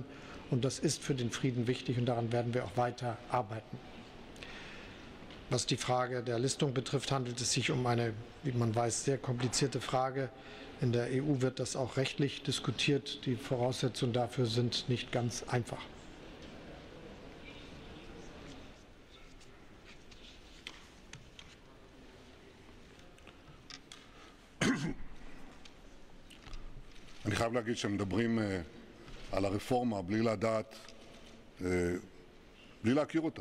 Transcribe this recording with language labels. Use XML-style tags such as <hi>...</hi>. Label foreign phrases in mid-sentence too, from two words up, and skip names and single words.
<de>Und das ist für den Frieden wichtig und daran werden wir auch weiter arbeiten. Was die Frage der Listung betrifft, handelt es sich um eine, wie man weiß, sehr komplizierte Frage. In der EU wird das auch rechtlich diskutiert. Die Voraussetzungen dafür sind nicht ganz einfach.</de> <he>אני חייב להגיד שמדברים על הרפורמה בלי לדעת, בלי להכיר אותה.</he>